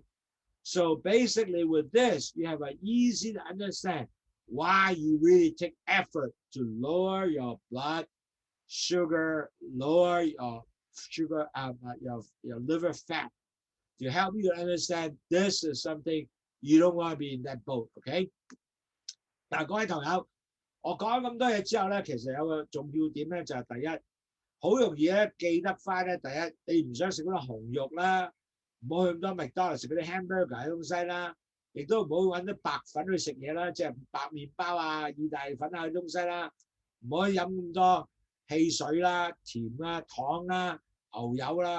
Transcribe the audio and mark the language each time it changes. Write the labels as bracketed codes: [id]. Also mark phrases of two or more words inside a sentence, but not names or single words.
[en] So basically with this, you have an easy to understand why you really take effort to lower your blood sugar, lower your sugar, your liver fat, to help you to understand this is something you don't want to be in that boat, okay? [yue] 嗱，各位朋友，我講咁多嘢之後咧，其實有個重要點咧，就係第一，好容易咧記得翻咧。第一，你唔想食嗰啲紅肉啦，唔好去咁多麥當勞食嗰啲 hamburger 嘅東西啦，亦都唔好揾啲白粉去食嘢啦，即係白麵包啊、意大利粉啊嘅東西啦，唔可以飲咁多汽水啦、甜啦、糖啦、牛油啦。